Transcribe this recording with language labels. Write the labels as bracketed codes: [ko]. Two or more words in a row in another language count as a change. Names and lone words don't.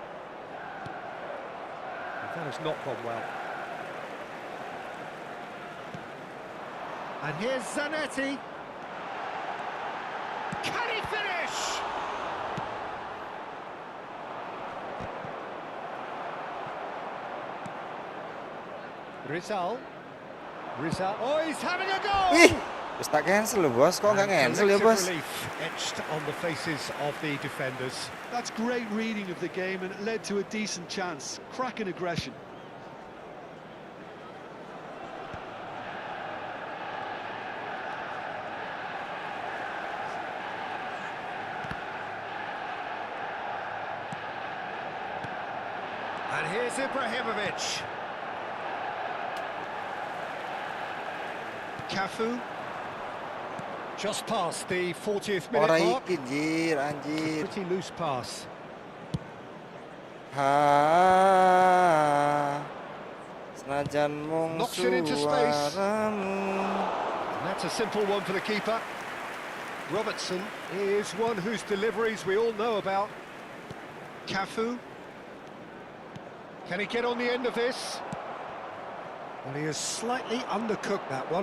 [en] That has not gone well. And here's Zanetti. Can he finish? Rizal. Oh, he's having a go! [jv] Wih, wis tak cancel lho bos, kok nggak cancel ya bos? [en] Relief etched on the faces of the defenders. That's great reading of the game, and it led to a decent chance. Cracking aggression. And here's Ibrahimovic. Cafu. Just past the 40th minute [jv] Ora [en] mark. [jv] iki anjir, anjir. [en] Pretty loose pass. Ha. [jv] Senajan mung [en] Knocks it into space. [jv] suaramu. [en] And that's a simple one for the keeper. Robertson is one whose deliveries we all know about. Cafu. Can he get on the end of this? Well, he has slightly undercooked that one.